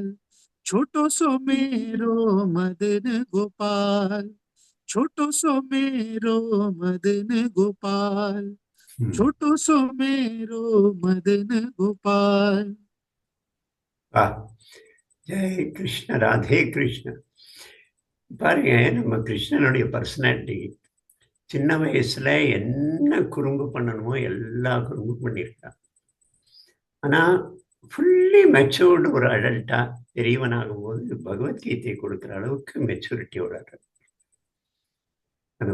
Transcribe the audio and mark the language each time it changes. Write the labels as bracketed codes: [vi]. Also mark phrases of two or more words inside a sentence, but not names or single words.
[hi] छोटो सो मेरो मदन गोपाल। छोटो सो मेरो मदन गोपाल। छोटो सो मेरो मदन गोपाल। [ta] ஜெய் கிருஷ்ண, ராதே கிருஷ்ண. பாருங்க, நம்ம கிருஷ்ணனுடைய பர்சனாலிட்டி சின்ன வயசுல என்ன குறும்பு பண்ணணுமோ எல்லா குறும்பும் பண்ணியிருக்கான். ஆனா [en] fully matured [ta] ஒரு அடல்ட்டா பெரியவனாகும் போது பகவத்கீதை கொடுக்குற அளவுக்கு மெச்சூரிட்டியோட அந்த